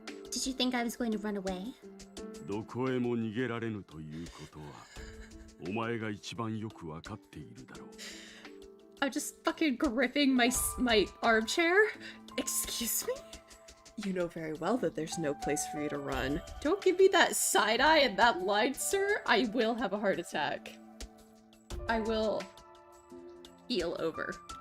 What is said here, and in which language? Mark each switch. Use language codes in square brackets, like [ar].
[en] Did you think I was going to run away? [ja] どこへも逃げられぬということはお前が一番よくわかっているだろう。 [en] I'm just fucking gripping my armchair. Excuse me? You know very well that there's no place for you to run. Don't give me that side eye and that line, sir. I will have a heart attack. I will keel over.